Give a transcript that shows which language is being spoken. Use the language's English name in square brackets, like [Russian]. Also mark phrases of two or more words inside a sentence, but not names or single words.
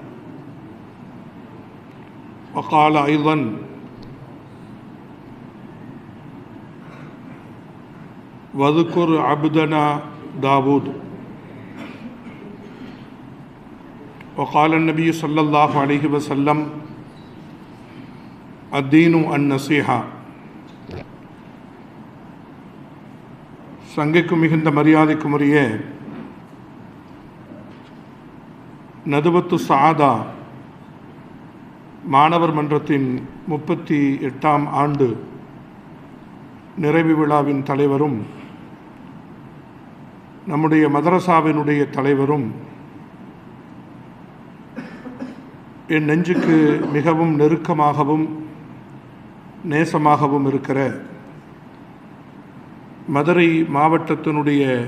[Arabic] وقال أيضا وذكر عبدنا داود. وقال النبي صلى الله عليه وسلم الدين النصيحة. [Tamil] சங்கைக்கும் மிகுந்த மரியாதைக்கும் உரிய நதுவத்து சாதா மாணவர் மன்றத்தின் 38ஆம் ஆண்டு நிறைவு விழாவின் தலைவரும் நம்முடைய மதரசாவினுடைய தலைவரும் என் நெஞ்சுக்கு மிகவும் நெருக்கமாகவும் நேசமாகவும் இருக்கிற மதுரை மாவட்டத்தினுடைய